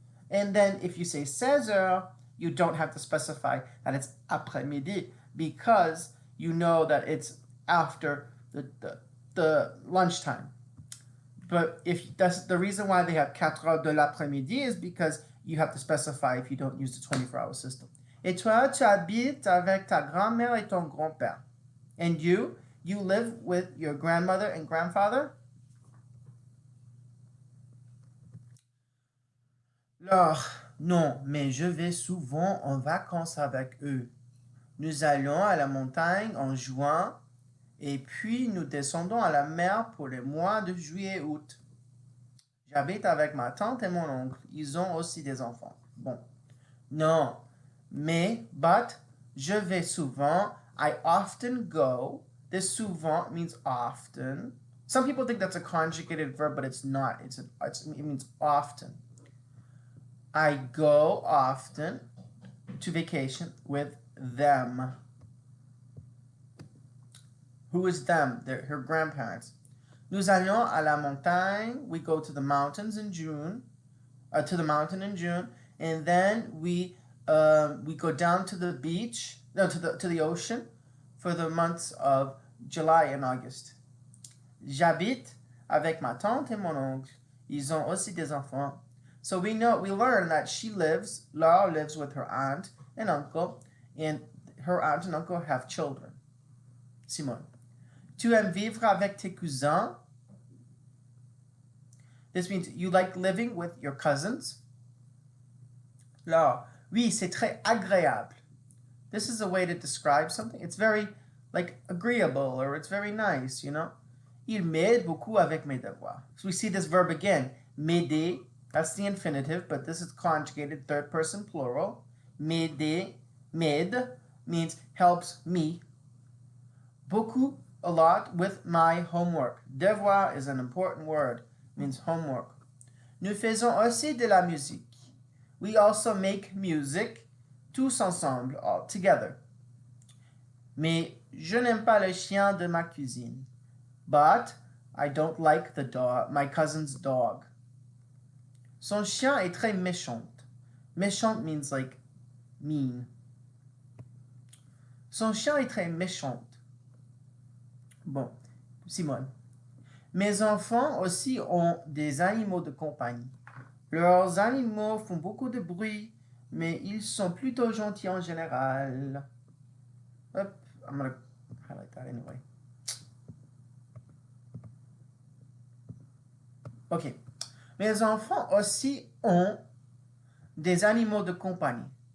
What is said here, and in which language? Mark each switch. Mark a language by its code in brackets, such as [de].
[en] And then if you say 16 heures, you don't have to specify that it's après-midi because you know that it's after the lunchtime. But if that's the reason why they have [fr] 4 heures de l'après-midi [en] is because you have to specify if you don't use the 24-hour system. [fr] Et toi, tu habites avec ta grand-mère et ton grand-père. [en] And you live with your grandmother and grandfather? [fr] Laure, non, mais je vais souvent en vacances avec eux. Nous allons à la montagne en juin et puis nous descendons à la mer pour les mois de juillet et août. J'habite avec ma tante et mon oncle. Ils ont aussi des enfants. Bon. Non, mais, but, je vais souvent. [en] I often go. This souvent means often. Some people think that's a conjugated verb, but it's not. It means often. I go often to vacation with them. Who is them? They're her grandparents. [fr] Nous allons à la montagne. [en] We go to the mountains in June. To the mountain in June, and then we go down to the beach, no, to the ocean, for the months of July and August. [fr] J'habite avec ma tante et mon oncle. Ils ont aussi des enfants. [en] So we learn that Laure lives with her aunt and uncle, and her aunt and uncle have children. Simone. [fr] Tu aimes vivre avec tes cousins? [en] This means you like living with your cousins. Laure. [fr] Oui, c'est très agréable. [en] This is a way to describe something. It's very, like, agreeable, or it's very nice, you know? [fr] Il m'aide beaucoup avec mes devoirs. [en] So we see this verb again. M'aider, that's the infinitive, but this is conjugated third person plural. M'aider, m'aide, means helps me. Beaucoup, a lot, with my homework. Devoir is an important word. Means homework. [fr] Nous faisons aussi de la musique. [en] We also make music, [fr] tous ensemble, [en] all together. [fr] Mais je n'aime pas le chien de ma cousine. [en] But I don't like my cousin's dog. [fr] Son chien est très méchant. [en] Méchant means like mean. [fr] Son chien est très méchant. Bon, Simone. Mes enfants aussi ont des animaux de compagnie. Leurs animaux font beaucoup de bruit, mais ils sont plutôt gentils en général. [en] Hop, I'm going to highlight that anyway. Ok. [fr] Mes enfants aussi ont des animaux de compagnie.